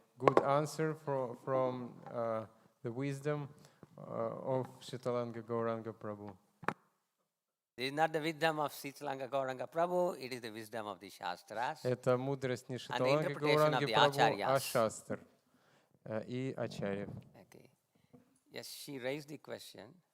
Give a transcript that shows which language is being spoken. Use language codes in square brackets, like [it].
[en] Good answer from the wisdom of Shitalanga Gauranga Prabhu. This is not the wisdom of Shitalanga Gauranga Prabhu, it is the wisdom of the Shastras. [ru] Это мудрость не Шиталанги Гауранги Прабhu, а Шастр и Ачарьев. [en] Okay. Yes, she raised the question.